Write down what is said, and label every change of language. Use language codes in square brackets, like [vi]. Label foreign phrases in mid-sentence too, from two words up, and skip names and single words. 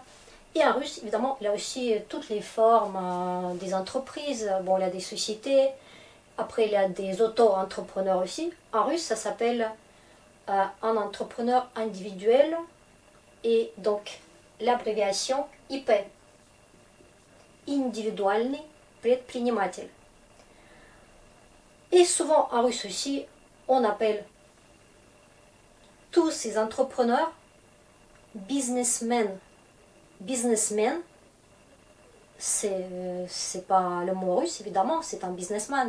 [fr] Et en russe, évidemment, il y a aussi toutes les formes des entreprises. Bon, il y a des sociétés. Après, il y a des auto-entrepreneurs aussi. En russe, ça s'appelle un entrepreneur individuel. Et donc, l'abréviation IP. [ru] Индивидуальный предприниматель. [fr] Et souvent en russe aussi, on appelle tous ces entrepreneurs businessmen. Businessman, c'est pas le mot russe évidemment, c'est un businessman.